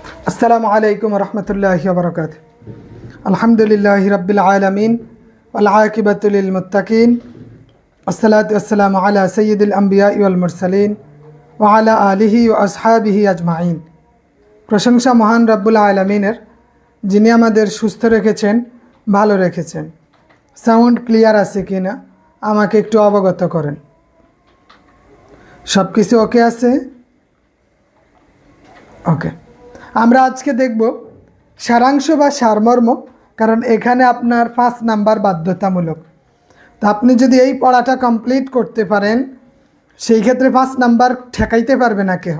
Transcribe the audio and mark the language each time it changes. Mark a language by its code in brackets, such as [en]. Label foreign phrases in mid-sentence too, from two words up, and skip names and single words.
[ar] السلام عليكم ورحمة الله وبركاته. الحمد لله رب العالمين والعاقبة للمتقين والصلاة والسلام على سيد الأنبياء والمرسلين وعلى آله وأصحابه أجمعين. [bn] প্রশংসা মহান [ar] رب العالمينের, [bn] যিনি আমাদের সুস্থ রেখেছেন, ভালো রেখেছেন। [en] sound clear [bn] আছে কিনা আমাকে একটু অবগত করেন। সবকিছু ওকে আছে? ওকে। আমরা আজকে দেখব সারাংশ বা সারমর্ম, কারণ এখানে আপনার 5 নাম্বার বাধ্যতামূলক। তো আপনি যদি এই পড়াটা কমপ্লিট করতে পারেন সেই ক্ষেত্রে 5 নাম্বার ঠেকাইতে পারবে না কেউ।